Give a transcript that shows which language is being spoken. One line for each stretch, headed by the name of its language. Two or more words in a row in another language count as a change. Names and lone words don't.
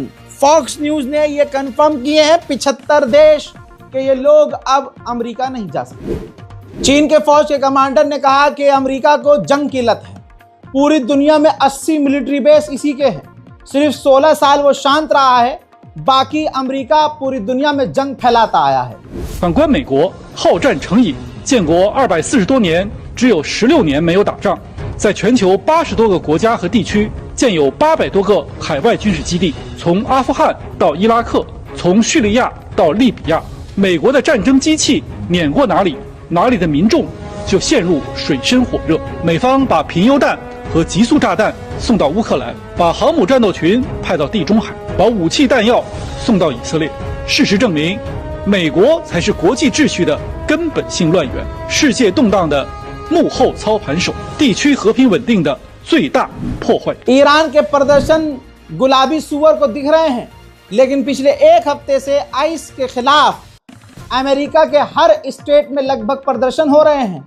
Hindi: फॉक्स न्यूज ने ये कंफर्म किए हैं 75 देश कि ये लोग अब अमेरिका नहीं जा सकते। चीन के फौज के कमांडर ने कहा कि अमेरिका को जंग की लत है। पूरी दुनिया में 80
English: military base
Hindi: इसी के हैं। सिर्फ 16 साल वो शांत रहा है, बाकी अमेरिका पूरी दुनिया में जंग फैलाता आया है।
Chinese: 反观美国，好战成瘾，建国240多年，只有16年没有打仗，在全球80多个国家和地区建有800多个海外军事基地，从阿富汗到伊拉克，从叙利亚到利比亚，美国的战争机器碾过哪里，哪里的民众就陷入水深火热。美方把贫铀弹和极速炸弹送到乌克兰，把航母战斗群派到地中海，把武器弹药送到以色列。事实证明，美国才是国际秩序的根本性乱源，世界动荡的幕后操盘手，地区和平稳定的最大破坏者。
Hindi: ईरान के प्रदर्शन गुलाबी सुअर को दिख रहे हैं, लेकिन पिछले एक हफ्ते से आइस के खिलाफ अमेरिका के हर स्टेट में लगभग प्रदर्शन हो रहे हैं।